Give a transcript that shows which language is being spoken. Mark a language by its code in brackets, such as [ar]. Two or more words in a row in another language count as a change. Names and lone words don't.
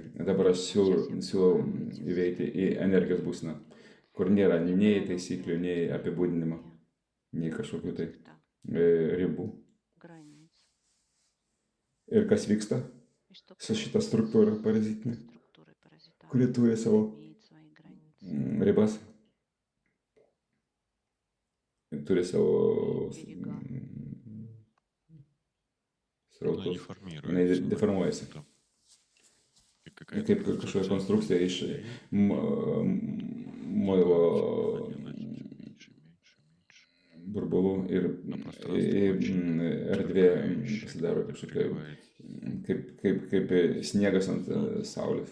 [lt] Dabar aš siūlau įveikti į energijos būseną, kur nėra nei taisyklių, nei apibūdinimo, nei kažkokių tai ribų. [ru] Границ. [lt] Ir kas vyksta [ru] И что [lt] su šita struktūra parazitinė, [ru] структуры паразита [lt] kuri turi savo [ru] имеет свои границы. [lt] ribas, turi savo [ru] она [lt] srautus, [ru] деформируется. [lt] jinai deformuojasi. [ru] Это [lt] Kaip kažkokia konstrukcija iš muilo burbulų ir erdvė pasidaro kažkokia, kaip sniegas ant saulės.